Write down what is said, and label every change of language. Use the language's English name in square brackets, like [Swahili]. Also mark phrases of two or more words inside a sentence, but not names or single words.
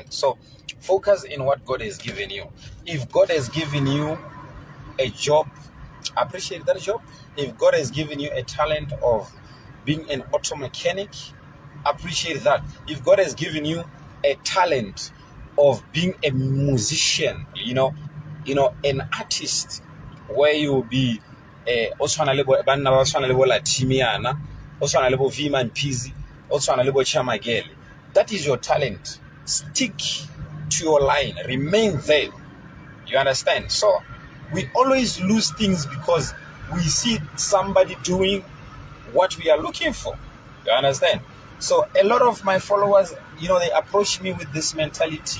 [English] So focus in what God has given you. If God has given you a job, appreciate that job. If God has given you a talent of being an auto mechanic, appreciate that. If God has given you a talent of being a musician, you know, an artist, where you will be [Tswana] o tshwana le banna ba tshwana le bo Latimiana, o tshwana le bo Vima and Pizzi, o tshwana le bo Chamagele. [English] That is your talent. Stick to your line. Remain there. You understand? So we always lose things because we see somebody doing what we are looking for. You understand? So a lot of my followers, you know, they approach me with this mentality.